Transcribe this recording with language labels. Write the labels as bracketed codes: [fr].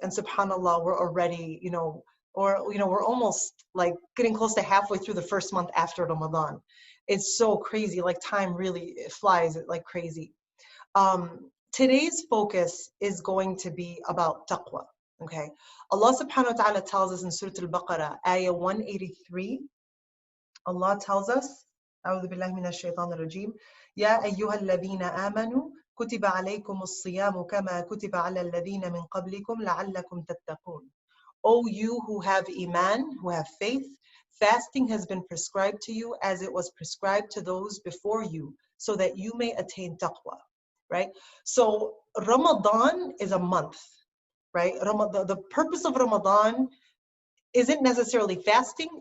[en] And subhanAllah, we're already, we're almost like getting close to halfway through the first month after Ramadan. It's so crazy, like time really flies like crazy. Today's focus is going to be about taqwa. Okay, Allah subhanahu wa ta'ala tells us in Surah Al-Baqarah, ayah 183, Allah tells us, [ar] أعوذ بالله من الشيطان الرجيم, يا أيها الذين آمنوا كتب عليكم الصيام كما كتب على الذين من قبلكم لعلكم تتقون. [en] O you who have iman, who have faith, fasting has been prescribed to you as it was prescribed to those before you, so that you may attain taqwa. Right? So Ramadan is a month. Right? The purpose of Ramadan isn't necessarily fasting.